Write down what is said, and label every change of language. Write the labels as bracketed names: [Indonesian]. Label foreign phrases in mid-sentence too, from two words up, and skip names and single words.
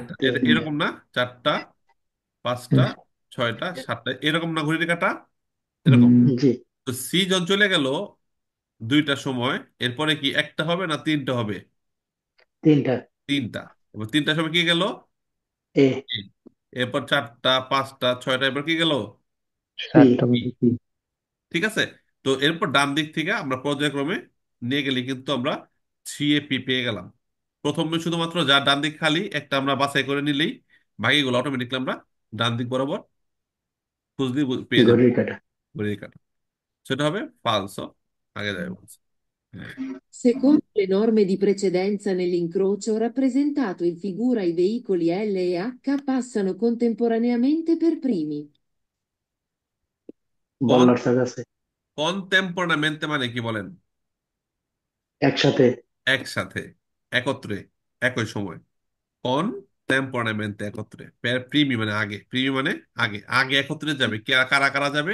[Bangla] তিনটা, এরকম না, চারটা, পাঁচটা, ছয়টা, সাতটা, এরকম না ঘড়ির কাঁটা, এরকম। জি। তো সি যখন চলে গেল দুইটার সময়, এরপরে কি একটা হবে না তিনটা হবে? তিনটা। তিনটা। এবার তিনটার সময় কি গেল? এ। A। এরপর চারটা, পাঁচটা, ছয়টা, এরপর কি গেল? পি। [Italian] Esatto, così sì. [Bangla] ঠিক আছে। তো এরপর ডান দিক থেকে আমরা পর্যায়ক্রমে নিয়ে গেলে কিন্তু আমরা সিএপি পেয়ে গেলাম। প্রথমে শুধুমাত্র যা ডান দিক খালি একটা আমরা বাছাই করে নিলেই বাকিগুলো অটোমেটিকলি আমরা ডান দিক বরাবর খুঁজলেই পেয়ে যাবো ঘড়ির কাঁটা। ঘড়ির কাঁটা। সেটা হবে ফালসো, আগে যাবে বলছে। [Italian] Secondo le norme di precedenza nell'incrocio rappresentato in figura i veicoli L e H passano contemporaneamente per primi. [Bangla] কোন বল্লার সাথে আছে। কনটেম্পোরামেন্টে মানে কি বলেন? একসাথে। একসাথে, একত্রে, একই সময়। কনটেম্পোরামেন্টে একত্রে। প্রিমি মানে আগে, প্রিমি মানে আগে, আগে একত্রে যাবে কারা কারা যাবে?